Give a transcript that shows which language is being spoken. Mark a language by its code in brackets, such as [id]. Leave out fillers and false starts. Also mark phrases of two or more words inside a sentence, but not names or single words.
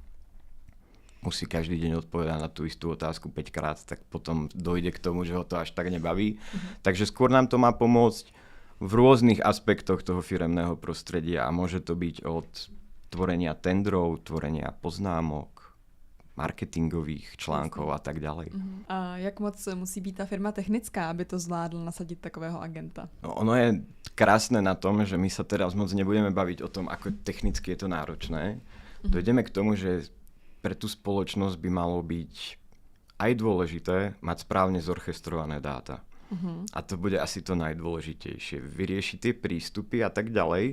[sk] musí každý deň odpovedať na tú istú otázku 5 krát, tak potom dojde k tomu, že ho to až tak nebaví. Takže skôr nám to má pomôcť v rôznych aspektoch toho firemného prostredia a môže to byť od tvorenia tendrov, tvorenia poznámok, marketingových článkov a tak ďalej. [cs] A jak moc musí být ta firma technická, aby to zvládl nasadit takového agenta? No, [sk] ono je krásne na tom, že my sa teraz moc nebudeme baviť o tom, ako technicky je to náročné. Dojdeme k tomu, že pre tú spoločnosť by malo byť aj dôležité mať správne zorchestrované dáta. A to bude asi to najdôležitejšie. Vyriešiť tie prístupy a tak ďalej.